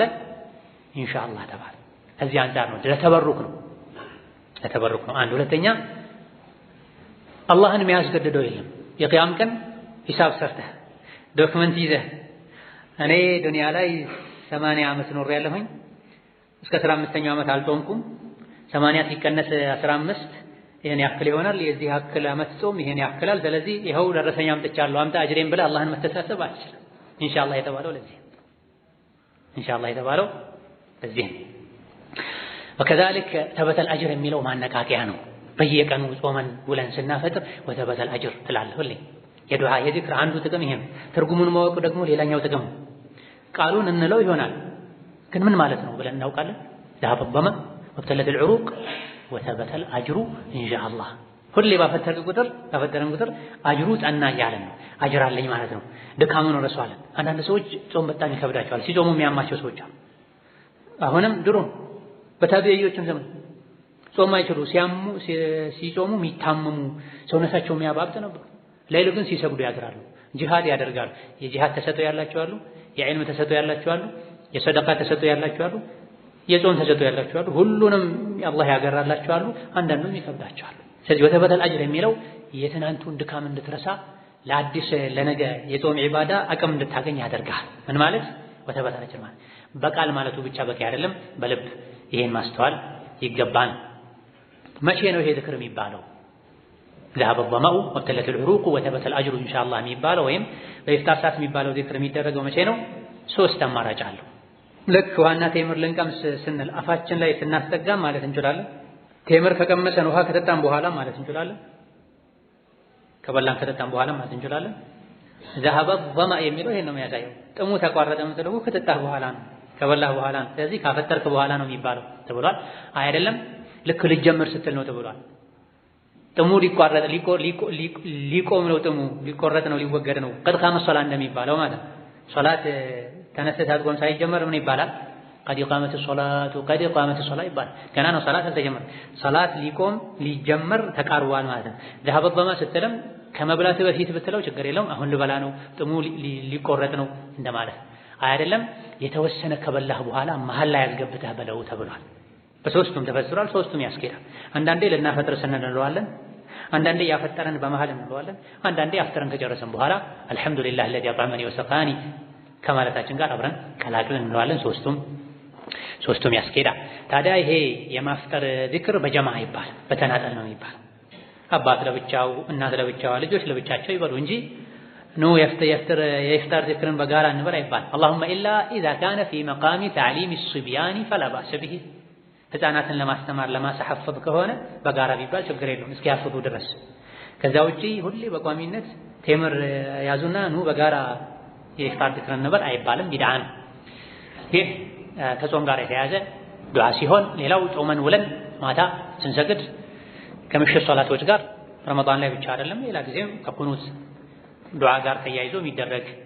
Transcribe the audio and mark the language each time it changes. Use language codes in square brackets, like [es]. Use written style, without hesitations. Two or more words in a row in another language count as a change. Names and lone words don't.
[am] ኢንሻአላህ ተባለ። እዚህ አንፃር ነው ለተበሩክ ነው። አንድ ሁለተኛ አላህን የሚያስገድደው የለም። የቂያም ቀን ሂሳብ ሰርተህ ዶክመንት ይዘህ እኔ ዱንያ ላይ 80 ዓመት ኖር ያለሁኝ እስከ 15ኛው ዓመት አልጾምኩም፣ 80 ሲቀነስ 15 ይሄን ያክል ይሆናል፣ የዚህ ያክል ዓመት ጾም ይሄን ያክላል፣ ስለዚህ ይኸው ደረሰኝ አምጥቻለሁ አምጣ አጅሬን ብለህ አላህን መተሳሰብ አትችልም። ኢንሻአላህ የተባለው ለዚህ ለዚህ [ar] وكذلك ثبت الأجر [am] የሚለው ማነቃቂያ ነው። በየቀኑ ጾመን ውለን ስናፈጥር [ar] وثبت الأجر [am] ትላለህ ሁሌ። የዱዓ የዚክር አንዱ ጥቅም ይሄ ነው። ትርጉሙን ማወቅ ደግሞ ሌላኛው ጥቅም። ቃሉን እንለው ይሆናል፣ ግን ምን ማለት ነው ብለን እናውቃለን? [ar] ذهب الظمأ وابتلت العروق وثبت الأجر إن شاء الله። [am] ሁሌ ባፈጠርን ቁጥር አጅሩ ጸና እያለን ነው። አጅር አለኝ ማለት ነው። ድካሙን ረሷለን። አንዳንድ ሰዎች ጾም በጣም ይከብዳቸዋል። ሲጾሙ የሚያማቸው ሰዎች አሉ። አሁንም ድሮ በታቢዒዎችም ዘመን ጾም አይችሉ ሲጾሙ የሚታመሙ ሰውነታቸው የሚያባብጥ ነበር። ሌሊት ግን ሲሰግዱ ያድራሉ፣ ጂሃድ ያደርጋሉ። የጂሃድ ተሰጥኦ ያላቸው አሉ፣ የዒልም ተሰጥኦ ያላቸው አሉ፣ የሰደቃ ተሰጥኦ ያላቸው አሉ፣ የጾም ተሰጥኦ ያላቸው አሉ። ሁሉንም አላህ ያገራላቸው አሉ፣ አንዳንዱም ይከብዳቸዋል። ስለዚህ [ar] وثبت الأجر [am] የሚለው የትናንቱን ድካም እንድትረሳ ለአዲስ ለነገ የጾም ዒባዳ አቅም እንድታገኝ ያደርጋል። ምን ማለት [ar] وثبت الأجر [am] ማለት በቃል ማለቱ ብቻ በቂ አይደለም፣ በልብ ይሄን ማስተዋል ይገባል። መቼ ነው ይሄ ዝክር የሚባለው? [ar] ذهب الظمأ وابتلت العروق وثبت الأجر إن شاء الله [am] የሚባለው ወይም በኢፍጣር ሰዓት የሚባለው ዝክር የሚደረገው መቼ ነው? ሶስት አማራጭ አለው። ልክ ዋና ቴምር ልንቀምስ ስንል አፋችን ላይ ስናስጠጋም ማለት እንችላለን። ቴምር ከቀመሰን ውሃ ከጠጣን በኋላ ማለት እንችላለን። ከበላን ከጠጣን በኋላ ማለት እንችላለን። [ar] ذهب الظمأ [am] የሚለው ይሄን ነው የሚያሳየው። ጥሙ ተቋረጠ የምትለው ከጠጣህ በኋላ ነው፣ ከበላህ በኋላ ነው። ስለዚህ ካፈጠርክ በኋላ ነው የሚባለው ተብሏል። አይደለም ልክ ልጀምር ስትል ነው ተብሏል። ጥሙ ሊቋረጥ ሊቆም ነው፣ ጥሙ ሊቆረጥ ነው፣ ሊወገድ ነው። [ar] قد قامت الصلاة [am] እንደሚባለው ማለት ሶላት ተነስተህ ሳትቆም ሳይጀመር ምን ይባላል? [ar] قد قامت الصلاة قد قامت الصلاة [am] ይባላል። ገና ነው ሶላት አልተጀመረ፣ ሶላት ሊቆም ሊጀመር ተቃርቧል ማለት ነው። [ar] ذهب الظمأ [am] ስትልም ከመብላት በፊት ብትለው ችግር የለውም። አሁን ልበላ ነው፣ ጥሙ ሊቆረጥ ነው እንደማለት አይደለም። የተወሰነ ከበላህ በኋላ መሀል ላይ ያስገብተህ በለው ተብሏል። በሶስቱም ተፈስሯል። ሶስቱም ያስኬዳል። አንዳንዴ ልናፈጥር ስንል እንለዋለን፣ አንዳንዴ ያፈጠረን በመሃል እንለዋለን፣ አንዳንዴ አፍጥረን ከጨረሰን በኋላ [ar] الحمد لله الذي أطعمني وسقاني [am] ከማለታችን ጋር አብረን ቀላቅለን እንለዋለን። ሶስቱም ያስኬዳል። ታዲያ ይሄ የማፍጠር ዚክር በጀማዓ ይባል በተናጠል ነው የሚባል። አባት ለብቻው፣ እናት ለብቻዋ፣ ልጆች ለብቻቸው ይበሉ እንጂ ኑ የኢፍጣር ዚክርን በጋራ እንበል አይባል። [ar] اللهم إلا إذا كان في مقام تعليم الصبيان فلا بأس به። [am] ህፃናትን ለማስተማር ለማሳሐፈዝ ከሆነ በጋራ ቢባል ችግር የለውም እስኪያፍዙ ድረስ። ከዛ ውጪ ሁሌ በቋሚነት ቴምር ያዙና ኑ በጋራ የኢፍጣር ዚክር እንበል አይባልም፣ ቢድዓ ነው። ይህ ከጾም ጋር የተያዘ ዱዓ ሲሆን፣ ሌላው ጾመን ውለን ማታ ስንሰግድ ከምሽት ሶላቶች ጋር ረመዳን ላይ ብቻ አይደለም ሌላ ጊዜም ከቁኑት ዱዓ ጋር ተያይዞ የሚደረግ